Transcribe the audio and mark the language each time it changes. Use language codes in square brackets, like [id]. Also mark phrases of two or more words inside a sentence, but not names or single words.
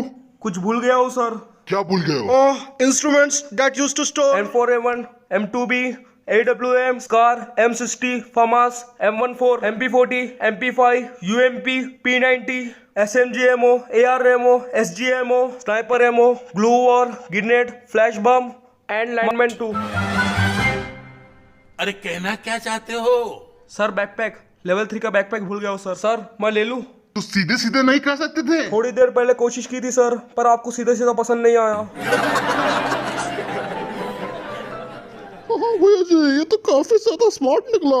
[hi] कुछ भूल गया हूँ सर। क्या भूल गए हो? [en] instruments that used to store M4A1, M2B, AWM, SCAR, M60, FAMAS, M14, MP40, MP5, UMP, P90, SMG ammo, AR ammo, SG ammo, sniper ammo, glue war, grenade, flash bomb, and lineman 2. [hi] अरे कहना क्या चाहते हो? सर बैकपैक, लेवल 3 का बैकपैक भूल गया हूँ सर। सर मैं ले लूँ? तो सीधे सीधे नहीं कह सकते थे? थोड़ी देर पहले कोशिश की थी सर, पर आपको सीधे सीधा पसंद नहीं आया। भैया जी, ये तो काफी ज्यादा स्मार्ट निकला।